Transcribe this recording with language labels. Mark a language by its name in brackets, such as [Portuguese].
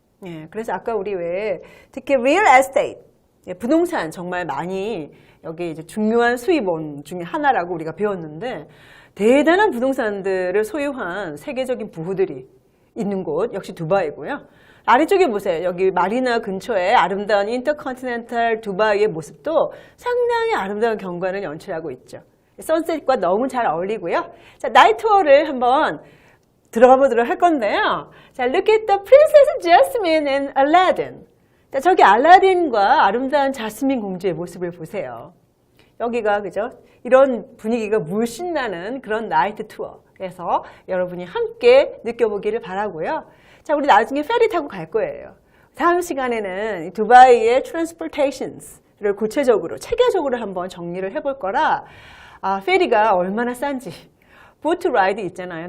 [Korean] 예, 그래서 아까 우리 왜 특히 real estate, 부동산 정말 많이 여기 이제 중요한 수입원 중에 하나라고 우리가 배웠는데 대단한 부동산들을 소유한 세계적인 부부들이 있는 곳 역시 두바이고요. 아래쪽에 보세요. 여기 마리나 근처에 아름다운 인터컨티넨탈 두바이의 모습도 상당히 아름다운 경관을 연출하고 있죠. 선셋과 너무 잘 어울리고요. 자, 나이트 투어를 한번 들어가 보도록 할 건데요. [English] 자, look at the Princess Jasmine and Aladdin. [Korean] 자, 저기 알라딘과 아름다운 자스민 공주의 모습을 보세요. 여기가 그죠? 이런 분위기가 물씬 나는 그런 나이트 투어에서 여러분이 함께 느껴보기를 바라고요. 자, 우리 나중에 페리 타고 갈 거예요. 다음 시간에는 두바이의 transportations를 구체적으로 체계적으로 한번 정리를 해볼 거라 페리가 얼마나 싼지 보트 라이드 있잖아요.